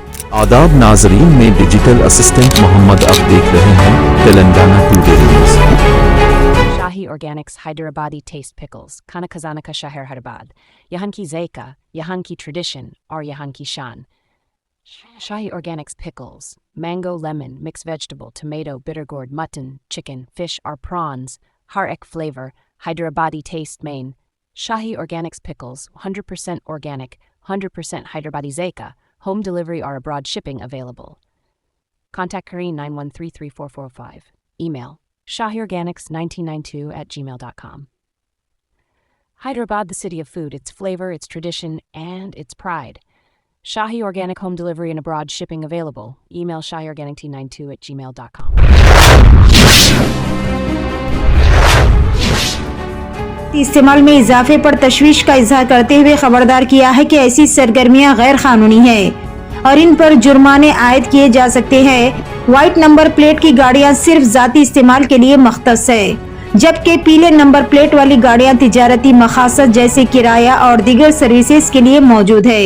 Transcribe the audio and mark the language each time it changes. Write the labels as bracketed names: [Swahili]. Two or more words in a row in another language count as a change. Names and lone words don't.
[Urdu] آداب ناظرین میں [English] digital assistant [Urdu] محمد اب دیکھ رہے ہیں تلنگانہ ٹوڈے نیوز. Shahi Organics Hyderabadi Taste Pickles, کھانا خزانہ کا شہر Hyderabad، یہاں کی ذائقہ، یہاں کی Tradition، اور یہاں کی شان. [English] Shahi Organics Pickles, mango, lemon, mixed vegetable, tomato, bitter gourd, mutton, chicken, fish or prawns, [Urdu] ہر ایک [English] flavor, Hyderabadi taste main. Shahi Organics Pickles, 100% organic, 100% Hyderabadi Zaika, home delivery or abroad shipping available. Contact Kareen 9133445. Email shahiorganics1992@gmail.com. Hyderabad, the city of food, its flavor, its tradition, and its pride. Shahi Organic home delivery and abroad shipping available. Email shahiorganic1992@gmail.com. [Urdu] استعمال میں اضافے پر تشویش کا اظہار کرتے ہوئے خبردار کیا ہے کہ ایسی سرگرمیاں غیر قانونی ہیں اور ان پر جرمانے عائد کیے جا سکتے ہیں. [English] white number plate [Urdu] کی گاڑیاں صرف ذاتی استعمال کے لیے مختص ہے، جبکہ پیلے [English] number plate [Urdu] والی گاڑیاں تجارتی مقاصد جیسے کرایہ اور دیگر سروسز کے لیے موجود ہے.